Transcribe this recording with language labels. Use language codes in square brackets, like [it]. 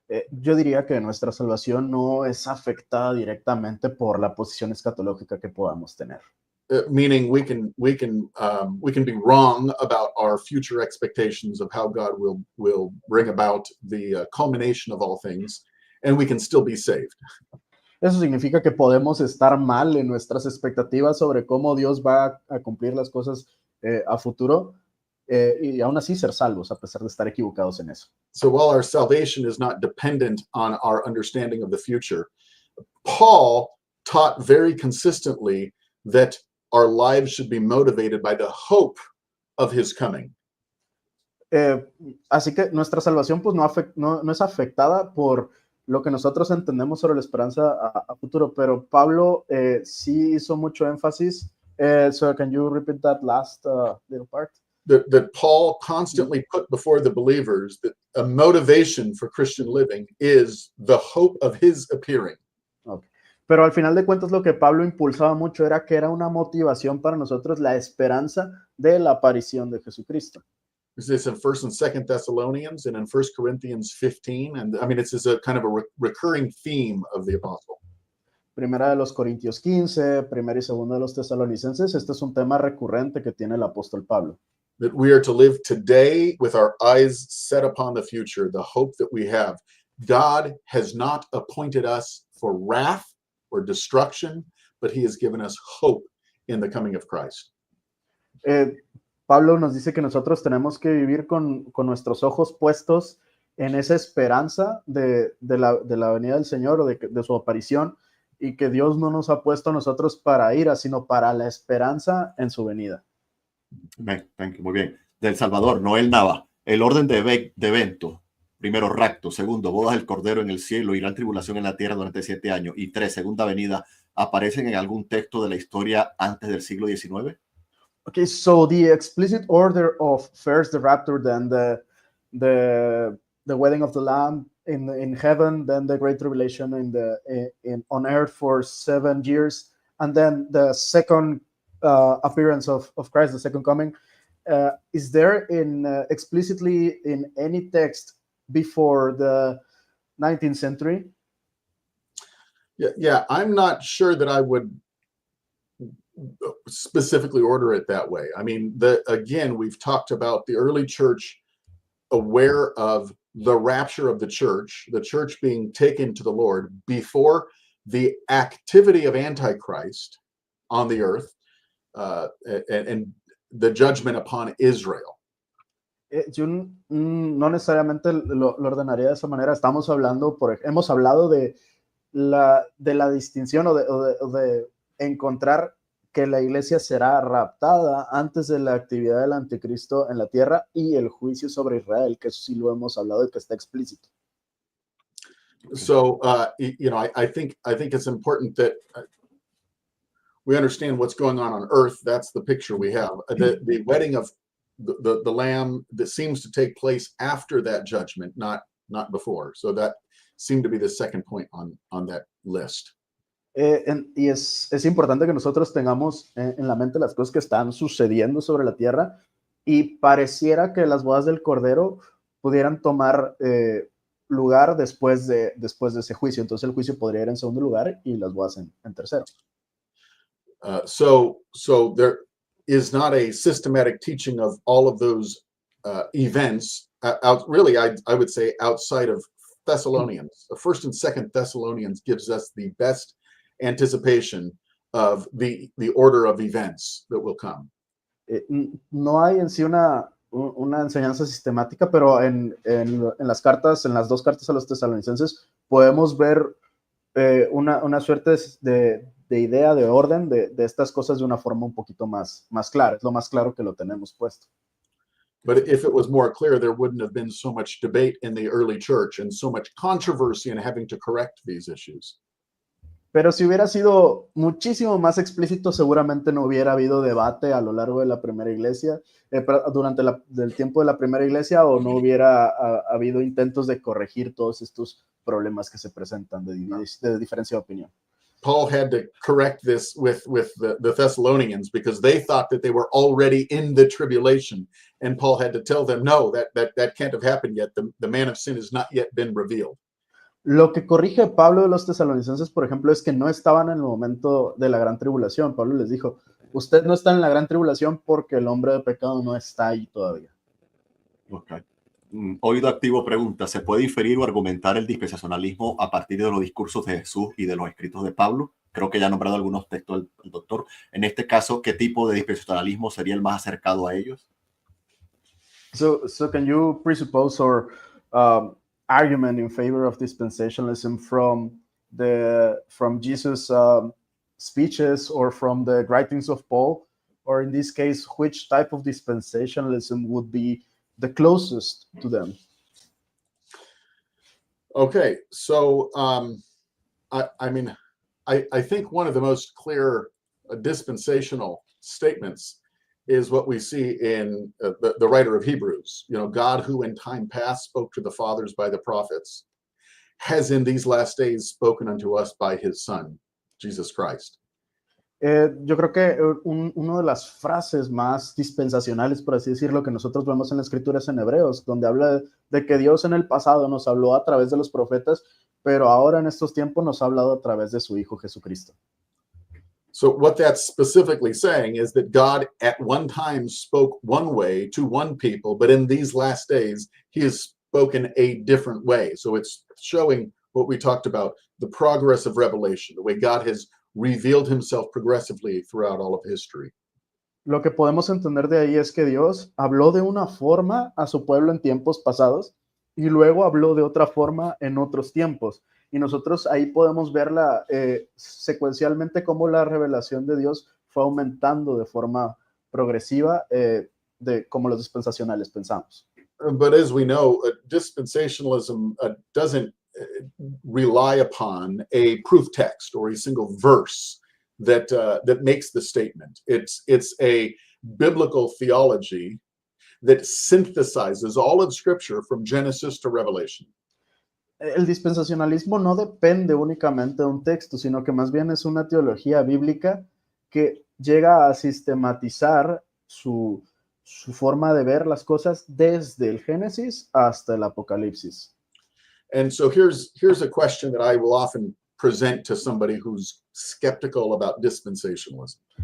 [es] Yo diría que nuestra salvación no es afectada directamente por la posición escatológica que podamos tener. [en] Meaning we can be wrong about our future expectations of how God will bring about the culmination of all things, and we can still be saved. [es] Eso significa que podemos estar mal en nuestras expectativas sobre cómo Dios va a cumplir las cosas a futuro, y aún así ser salvos a pesar de estar equivocados en eso. [en] So while our salvation is not dependent on our understanding of the future, Paul taught very consistently that our lives should be motivated by the hope of his coming. [es] Así que nuestra salvación pues no es afectada por lo que nosotros entendemos sobre la esperanza a futuro, pero Pablo sí hizo mucho énfasis. [en] So can you repeat that last little part? That Paul constantly put before the believers that a motivation for Christian living is the hope of his appearing. Okay. [es] Pero al final de cuentas lo que Pablo impulsaba mucho era que era una motivación para nosotros la esperanza de la aparición de Jesucristo. [en] Is this in 1st and 2nd Thessalonians and in 1 Corinthians 15? And I mean, it's a kind of a recurring theme of the apostle. [es] Primera de los Corintios 15, primera y segunda de los Tesalonicenses, este es un tema recurrente que tiene el apóstol Pablo. [en] That we are to live today with our eyes set upon the future, the hope that we have. God has not appointed us for wrath or destruction, but he has given us hope in the coming of Christ. [es] Pablo nos dice que nosotros tenemos que vivir con nuestros ojos puestos en esa esperanza de la venida del Señor o de su aparición, y que Dios no nos ha puesto a nosotros para ira, sino para la esperanza en su venida. [en] Thank you. [es] Muy bien. Del Salvador, Noel Nava. El orden de eventos. Primero, rapto. Segundo, bodas del Cordero en el cielo y gran tribulación en la tierra durante 7 años. Y 3, segunda venida. ¿Aparecen en algún texto de la historia antes del siglo XIX? [en] Okay, so the explicit order of first the rapture, then the wedding of the Lamb in heaven, then the great tribulation on earth for 7 years, and then the second appearance of Christ, the second coming. Is there explicitly in any text before the 19th century? Yeah, I'm not sure that I would specifically order it that way. I mean, again, we've talked about the early church aware of the rapture of the church being taken to the Lord before the activity of Antichrist on the earth, and the judgment upon Israel. [es] Yo no necesariamente lo ordenaría de esa manera. Hemos hablado de la distinción o de encontrar que la iglesia será raptada antes de la actividad del anticristo en la tierra y el juicio sobre Israel, que eso sí lo hemos hablado y que está explícito. [en] So, I think it's important that we understand what's going on earth. That's the picture we have. The wedding of the Lamb that seems to take place after that judgment, not before. So that seemed to be the second point on that list. [es] Y es importante que nosotros tengamos en la mente las cosas que están sucediendo sobre la tierra, y pareciera que las bodas del Cordero pudieran tomar lugar después de ese juicio. Entonces el juicio podría ir en segundo lugar y las bodas en tercero. [en] So there is not a systematic teaching of all of those events. Really, I would say outside of Thessalonians. The 1st and 2nd Thessalonians gives us the best anticipation of the order of events that will come. [es] No hay en sí una enseñanza sistemática, pero en las cartas, en las 2 cartas a los tesalonicenses, podemos ver una suerte de idea, de orden, de estas cosas de una forma un poquito más clara. Es lo más claro que lo tenemos puesto. [en] But if it was more clear, there wouldn't have been so much debate in the early church and so much controversy in having to correct these issues. [es] Pero si hubiera sido muchísimo más explícito, seguramente no hubiera habido debate a lo largo de la primera iglesia, durante el tiempo de la primera iglesia, o no hubiera habido intentos de corregir todos estos problemas que se presentan de diferencia de opinión. [en] Paul had to correct this with the Thessalonians because they thought that they were already in the tribulation. And Paul had to tell them, no, that can't have happened yet. The man of sin has not yet been revealed. [es] Lo que corrige Pablo de los tesalonicenses, por ejemplo, es que no estaban en el momento de la gran tribulación. Pablo les dijo, usted no está en la gran tribulación porque el hombre de pecado no está ahí todavía. [en] Okay. [es] Oído Activo pregunta, ¿se puede inferir o argumentar el dispensacionalismo a partir de los discursos de Jesús y de los escritos de Pablo? Creo que ya ha nombrado algunos textos el doctor. En este caso, ¿qué tipo de dispensacionalismo sería el más acercado a ellos? [en] So can you presuppose or argument in favor of dispensationalism from Jesus' speeches or from the writings of Paul? Or in this case, which type of dispensationalism would be the closest to them? Okay, so I think one of the most clear dispensational statements is what we see in the writer of Hebrews. You know, God, who in time past spoke to the fathers by the prophets, has in these last days spoken unto us by his Son, Jesus Christ. [es] Yo creo que una de las frases más dispensacionales, por así decirlo, que nosotros vemos en la Escritura es en Hebreos, donde habla de que Dios en el pasado nos habló a través de los profetas, pero ahora en estos tiempos nos ha hablado a través de su Hijo Jesucristo. [en] So what that's specifically saying is that God at one time spoke one way to one people, but in these last days, he has spoken a different way. So it's showing what we talked about, the progress of revelation, the way God has revealed himself progressively throughout all of history. [es] Lo que podemos entender de ahí es que Dios habló de una forma a su pueblo en tiempos pasados y luego habló de otra forma en otros tiempos. Y nosotros ahí podemos verla secuencialmente cómo la revelación de Dios fue aumentando de forma progresiva, como los dispensacionales pensamos. [en] But as we know, dispensationalism doesn't rely upon a proof text or a single verse that makes the statement. It's a biblical theology that synthesizes all of Scripture from Genesis to Revelation. [es] El dispensacionalismo no depende únicamente de un texto, sino que más bien es una teología bíblica que llega a sistematizar su forma de ver las cosas desde el Génesis hasta el Apocalipsis. [en] And so here's a question that I will often present to somebody who's skeptical about dispensationalism.